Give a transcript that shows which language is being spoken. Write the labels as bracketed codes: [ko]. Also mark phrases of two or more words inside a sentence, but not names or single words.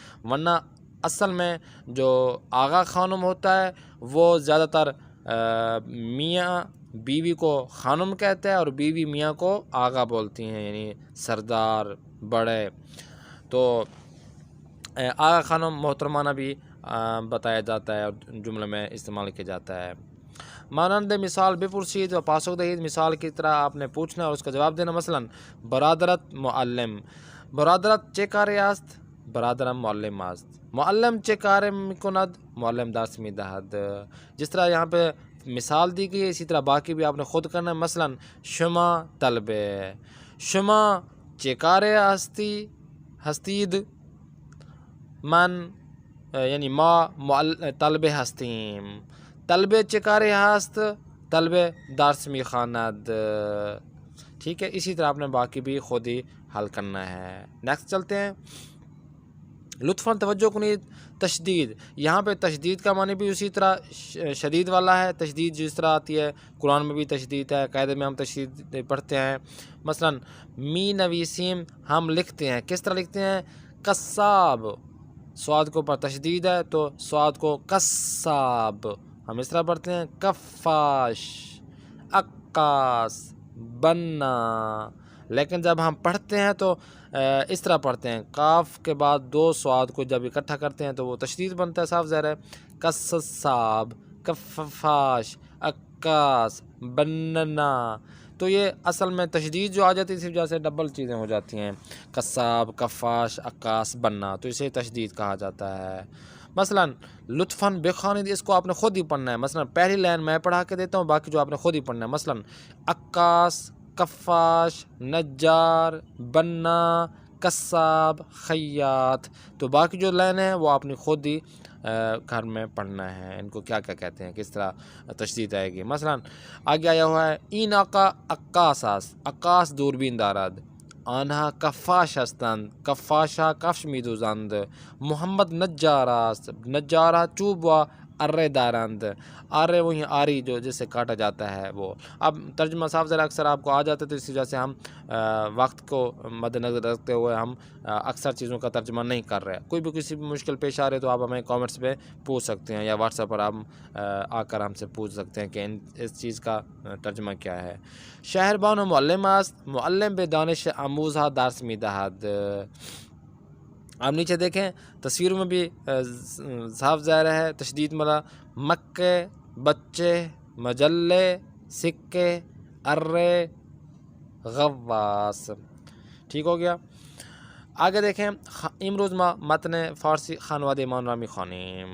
[ur] ورنہ اصل میں جو آغا خانم ہوتا ہے وہ زیادہ تر میاں بیوی کو خانم کہتا ہے اور بیوی میاں کو آغا بولتی ہیں، یعنی سردار، بڑے. تو آغا خانم محترمانہ بھی بتایا جاتا ہے اور جملے میں استعمال کیا جاتا ہے. [fa] مانند مثال بپرسید و پاسخ دهید. [ur] مثال کی طرح آپ نے پوچھنا اور اس کا جواب دینا. [fa] مثلا برادرت معلم. برادرت چه کاری است، برادرم معلم است. معلم چه کار میکند، معلم درس میدهد. [ur] جس طرح یہاں پہ مثال دی گئی ہے اسی طرح باقی بھی آپ نے خود کرنا ہے. [fa] مثلا شما طلبه، شما چه کار هستید، من یعنی ما طلبه هستیم. طلبه چه کاری هست، طلبه درس میخواند. [ur] ٹھیک ہے، اسی طرح آپ نے باقی بھی خود ہی حل کرنا ہے. نیکسٹ چلتے ہیں. [fa] لطفاً توجہ کنید [ur] تشدید، یہاں پہ تشدید کا معنی بھی اسی طرح شدید والا ہے، تشدید جس طرح آتی ہے قرآن میں بھی تشدید ہے، قاعدے میں ہم تشدید پڑھتے ہیں۔ مثلا می نویسیم ہم لکھتے ہیں، کس طرح لکھتے ہیں؟ قصاب، سواد کو پر تشدید ہے تو سواد کو قصاب ہم اس طرح پڑھتے ہیں۔ کفاش، عکاس، بنا، لیکن جب ہم پڑھتے ہیں تو اس طرح پڑھتے ہیں، کاف کے بعد دو سواد کو جب اکٹھا کرتے ہیں تو وہ تشدید بنتا ہے، صاف ظاہر ہے۔ قصاب، کفاش، عکاس، بننا، تو یہ اصل میں تشدید جو آ جاتی ہے، صرف جیسے ڈبل چیزیں ہو جاتی ہیں، قصاب، کفاش، عکاس، بننا، تو اسے تشدید کہا جاتا ہے۔ [fa] مثلا لطفاً بخوانید، [ur] اس کو آپ نے خود ہی پڑھنا ہے، مثلا پہلی لائن میں پڑھا کے دیتا ہوں، باقی جو آپ نے خود ہی پڑھنا ہے۔ [fa] مثلا عکاس، کفاش، نجار، بنا، قصاب، خیاط، [ur] تو باقی جو لائن ہے وہ آپ نے خود ہی گھر میں پڑھنا ہے، ان کو کیا کیا کہتے ہیں، کس طرح تشدید آئے گی۔ مثلا آگے آیا ہوا ہے [fa] این آقا عکاساس، عکاس دوربین دارد، آنها کفاش هستند، کفاشا کفش میدوزند، محمد نجاراست، نجارا چوب و ارے دارند، [ur] آرے وہی آری جو جس سے کاٹا جاتا ہے وہ۔ اب ترجمہ صاف ذرا اکثر آپ کو آ جاتا ہے، تو اس وجہ سے ہم وقت کو مد نظر رکھتے ہوئے ہم اکثر چیزوں کا ترجمہ نہیں کر رہے۔ کوئی بھی کسی بھی مشکل پیش آ رہے تو آپ ہمیں کامنٹس پہ پوچھ سکتے ہیں، یا واٹس ایپ پر آپ آ کر ہم سے پوچھ سکتے ہیں کہ اس چیز کا ترجمہ کیا ہے۔ [fa] شہربان و معلم است، معلم به دانش آموزها درس میدهد۔ [ur] آپ نیچے دیکھیں تصویر میں بھی صاف ظاہر ہے تشدید ملا، مکے، بچے، مجلے، سکے، ارے، غواص، ٹھیک ہو گیا۔ آگے دیکھیں [fa] امروز ما متن فارسی خانواده مان را میخوانیم۔